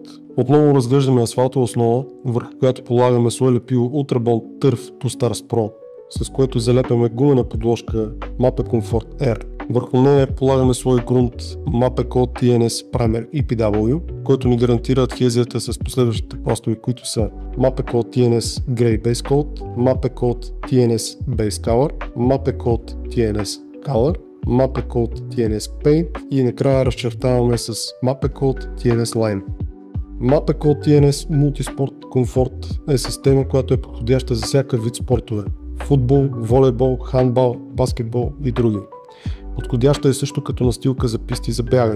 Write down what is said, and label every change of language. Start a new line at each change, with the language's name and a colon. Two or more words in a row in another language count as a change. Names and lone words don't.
Bulgarian: Отново разглеждаме асфалтова основа, върху която полагаме слой лепило Ultrabond Turf 2 Stars Pro, с което залепяме гумена подложка MappeComfort Air. Върху нея полагаме слой грунт Mappecoat TNS Primer EPW, който ни гарантира адхезията с последващите пластове, които са Mappecoat TNS Grey Base Coat, Mappecoat TNS Base Color, Mappecoat TNS Color, Mappecoat TNS Paint и накрая разчертаваме с Mappecoat TNS Line. Mappecoat TNS Multisport Comfort е система, която е подходяща за всякакъв вид спортове: футбол, волейбол, хандбал, баскетбол и други. Подходяща е също като настилка за писти за бягане.